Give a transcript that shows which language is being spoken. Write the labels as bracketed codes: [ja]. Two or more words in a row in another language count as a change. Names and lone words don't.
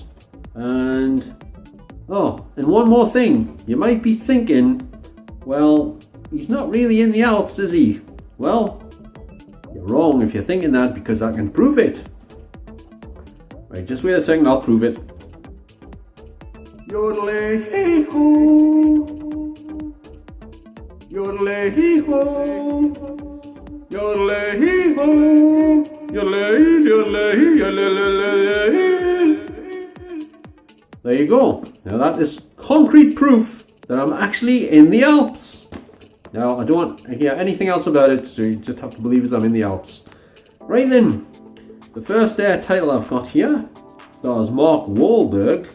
[en] And one more thing. You might be thinking, well, he's not really in the Alps, is he? Well, you're wrong if you're thinking that, because I can prove it. Right, just wait a second, I'll prove it. Yodelay-hee-ho, yodelay-hee-ho, yodelay-hee-ho, yodelay-yodelay-yodelay. There you go. Now that is concrete proof that I'm actually in the Alps. Now I don't want to hear anything else about it, so you just have to believe I'm in the Alps. Right then, the first title I've got here stars Mark Wahlberg.